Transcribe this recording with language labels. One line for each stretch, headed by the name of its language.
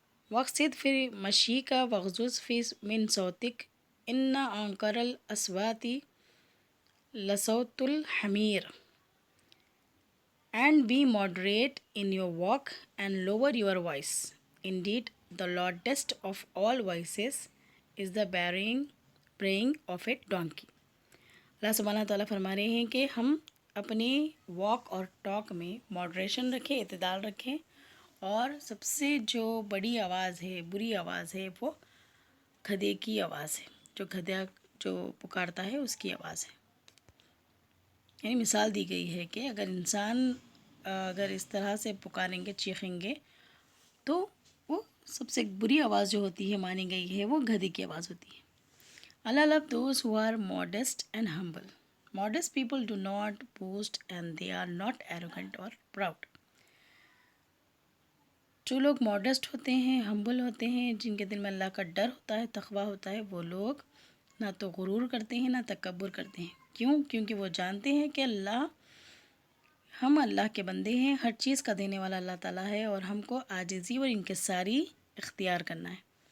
Arabic: وَاقْصِدْ فِي مَشْيِكَ وَاغْضُضْ فِي مِنْ صَوْتِكَ إِنَّ أَنْكَرَ الْأَصْوَاتِ لَصَوْتُ الْحَمِيرِ.
English: And be moderate in your walk and lower your voice. Indeed, the loudest of all voices is the braying of a donkey.
Urdu: اللہ سبحانہ تعالیٰ فرما رہے ہیں کہ ہم اپنی واک اور ٹاک میں ماڈریشن رکھیں، اعتدال رکھیں، اور سب سے جو بڑی آواز ہے، بری آواز ہے، وہ گدھے کی آواز ہے. جو گدھا جو پکارتا ہے اس کی آواز ہے. یعنی مثال دی گئی ہے کہ اگر انسان اگر اس طرح سے پکاریں گے، چیخیں گے، تو وہ سب سے بری آواز جو ہوتی ہے مانی گئی ہے وہ گدھے کی آواز ہوتی ہے.
English: Allah love those who are modest and humble. Modest people do not boast and they are not arrogant or proud.
Urdu: جو لوگ ماڈسٹ ہوتے ہیں، ہمبل ہوتے ہیں، جن کے دل میں اللہ کا ڈر ہوتا ہے، تقوی ہوتا ہے، وہ لوگ نہ تو غرور کرتے ہیں نہ تکبر کرتے ہیں. کیوں؟ کیونکہ وہ جانتے ہیں کہ ہم اللہ کے بندے ہیں، ہر چیز کا دینے والا اللہ تعالیٰ ہے، اور ہم کو عاجزی اور انکساری اختیار کرنا ہے.